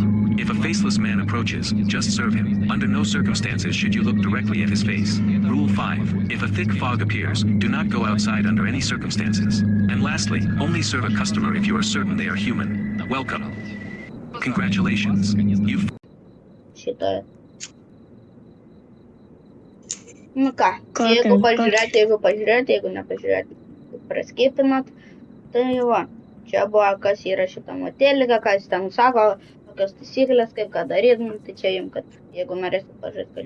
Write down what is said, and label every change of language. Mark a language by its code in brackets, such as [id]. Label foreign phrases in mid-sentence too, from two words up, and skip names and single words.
[en] If a faceless man approaches, just serve him. Under no circumstances should you look directly at his face. Rule 5. If a thick fog appears, do not go outside under any circumstances. And lastly, only serve a customer if you are certain they are human. Welcome. Congratulations. You've [lt] Šitą. Nu ką, jeigu pažiūrėt, jeigu nepažiūrėt, praskipinat, tai va, čia buvo, kas yra šitam hotelį, kas ten sako, kokios taisyklės, kaip ką daryt, nu, tai čia jums, kad jeigu norėsit pažiūrėt, kad